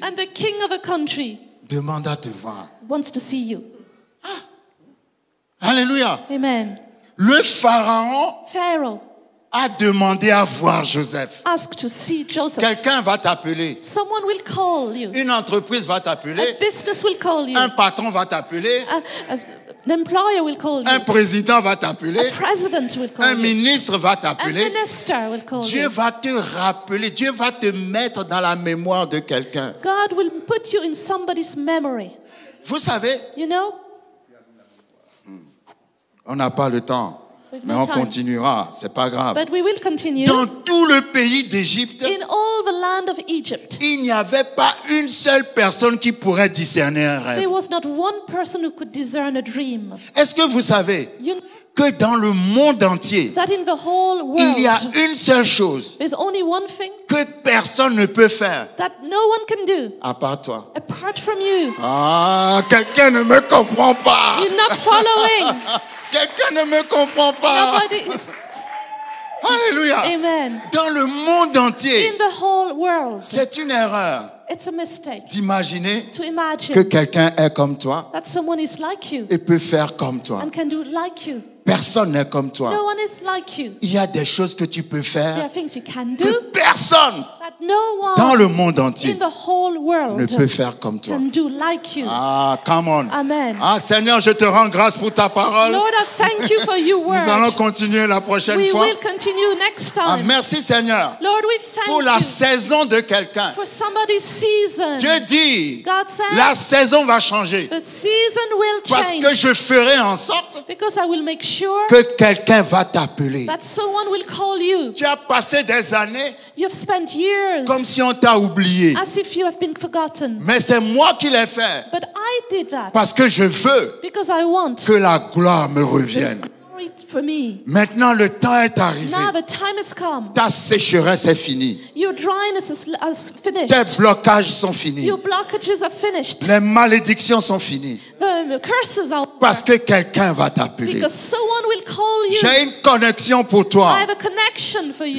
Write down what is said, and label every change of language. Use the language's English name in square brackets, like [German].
[English] And the king of a country [French] demande à te voir. [English] wants to see you. [French] Alléluia. [English] Amen. [French] Le Pharaon [English] Pharaoh [French] a demandé à voir Joseph. [English] asked to see Joseph. [French] Quelqu'un va t'appeler. [English] Someone will call you. [French] Une entreprise va t'appeler. [English] A business will call you. [French] Un patron va t'appeler. [English] An employer will call you. [French] Un président va t'appeler. [English] A president will call [French] Un [English] you. [French] ministre va [English] A [French] t'appeler. [English] minister will call [French] Dieu [English] you. [French] va te rappeler. Dieu va te mettre dans la mémoire de quelqu'un. [English] God will put you in somebody's memory. [French] Vous savez, [English] You know? [French] on n'a pas le temps. [English] We've [French] Mais [English] no [French] on [English] time. [French] continuera. C'est pas grave. [English] But we will continue. [French] Dans tout le pays d'Égypte, [English] In all the land of Egypt, [French] il n'y avait pas une seule personne qui pourrait discerner un rêve. [English] there was not one person who could discern a dream. [French] Est-ce que vous savez [English] You know [French] que dans le monde entier, [English] that in the whole [French] il y a [English] world, [French] une seule chose [English] there's only one thing [French] que personne ne peut faire [English] that no one can do [French] à part toi? [English] apart from you. [French] Ah, quelqu'un ne me comprend pas. [English] You're not following. [French] Quelqu'un ne me comprend pas. [English] Nobody is. [French] Alléluia. [English] Amen. [French] Dans le monde entier, [English] In the whole world, [French] c'est une erreur [English] it's a mistake [French] d'imaginer [English] to [French] que [English] imagine [French] quelqu'un est comme toi [English] that someone is like you [French] et peut faire comme toi. [English] and can do like you. [French] Personne n'est comme [English] No [French] toi. [English] one is like you. [French] Il y a des choses que tu peux [English] There [French] faire [English] are things you can [French] que [English] do [French] personne [English] that no [French] dans [English] one [French] le monde entier [English] in the whole world [French] ne peut faire comme toi. [English] can do like you. Ah, come on. Amen. [French] Ah, Seigneur, je te rends grâce pour ta parole. [English] Lord, I thank you for your [French] Nous allons [English] word. [French] continuer la prochaine [English] We [French] fois. [English] will continue next Ah, time. [French] merci, Seigneur, [English] Lord, we [French] pour [English] thank [French] la [English] you [French] saison de quelqu'un. [English] for somebody's season. [French] Dieu dit, [English] God said, [French] la saison va changer [English] the season will [French] parce que [English] change [French] je ferai en sorte [English] because I will make sure [French] que quelqu'un va t'appeler. [English] that someone will call you. [French] Tu as passé des années [English] You've spent years [French] comme si on t'a oublié. [English] as if you have been forgotten. [French] Mais c'est moi qui l'ai fait [English] But I did that [French] parce que je veux [English] because I want [French] que la gloire me revienne. [English] glory for me. [French] Maintenant, le temps est arrivé. [English] Now the time has come. [French] Ta sécheresse est finie. [English] Your dryness is finished. [French] Tes blocages sont finis. [English] Your blockages are finished. [French] Les malédictions sont finies. [English] The curses are [French] Parce [English] over [French] que quelqu'un va t'appeler. [English] because someone will call you. [French] J'ai une connexion pour [English] I [French] toi. [English] have a connection for you.